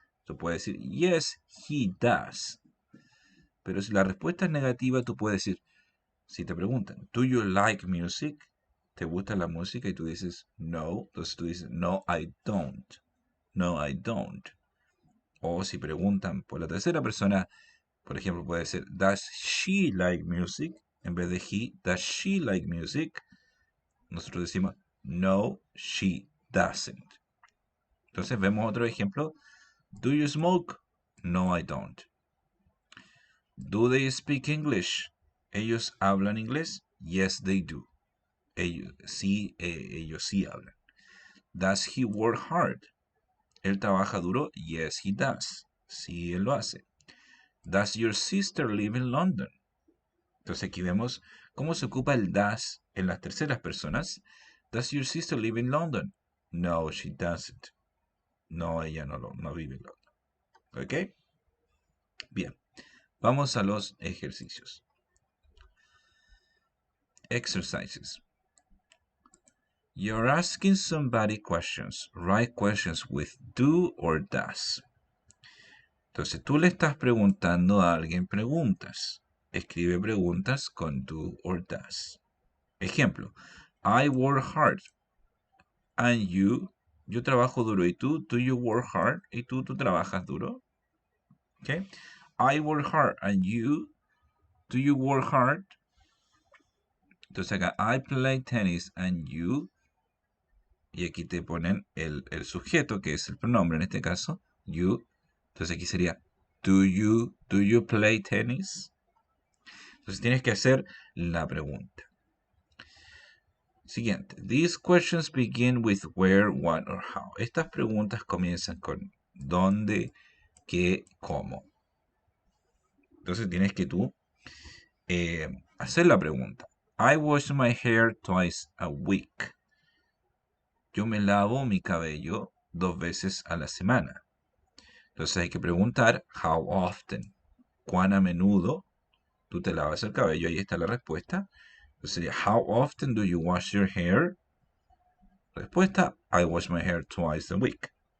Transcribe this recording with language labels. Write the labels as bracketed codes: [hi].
[es] Tú puedes decir, [en] yes, he does. [es] Pero si la respuesta es negativa, tú puedes decir, si te preguntan, [en] do you like music? [es] ¿Te gusta la música? Y tú dices, no. Entonces tú dices, [en] no, I don't. No, I don't. [es] O si preguntan por la tercera persona, por ejemplo, puede ser, [en] does she like music? [es] En vez de he, [en] does she like music? [es] Nosotros decimos, [en] no, she doesn't. [es] Entonces vemos otro ejemplo. [en] Do you smoke? No, I don't. Do they speak English? [es] ¿Ellos hablan inglés? [en] Yes, they do. [es] Ellos sí hablan. [en] Does he work hard? [es] ¿Él trabaja duro? [en] Yes, he does. [es] Sí, él lo hace. [en] Does your sister live in London? [es] Entonces aquí vemos cómo se ocupa el does en las terceras personas. [en] Does your sister live in London? No, she doesn't. [es] No, ella no vive en London. ¿Ok? Bien. Vamos a los ejercicios. [en] Exercises. You're asking somebody questions. Write questions with do or does. [es] Entonces tú le estás preguntando a alguien preguntas. Escribe preguntas con do or does. Ejemplo. [en] I work hard. And you. [es] Yo trabajo duro. ¿Y tú? [en] Do you work hard? [es] ¿Y tú trabajas duro? Okay. [en] I work hard. And you. Do you work hard? [es] Entonces acá, [en] I play tennis and you. [es] Y aquí te ponen el sujeto, que es el pronombre en este caso, you. Entonces aquí sería, [en] do you play tennis? [es] Entonces tienes que hacer la pregunta. Siguiente. [en] These questions begin with where, what, or how. [es] Estas preguntas comienzan con dónde, qué, cómo. Entonces tienes que tú hacer la pregunta. [en] I wash my hair twice a week. [es] Yo me lavo mi cabello 2 veces a la semana. Entonces hay que preguntar, how often? ¿Cuán a menudo tú te lavas el cabello? Ahí está la respuesta. Entonces sería, [en] how often do you wash your hair? [es] Respuesta, [en] I wash my hair twice a week.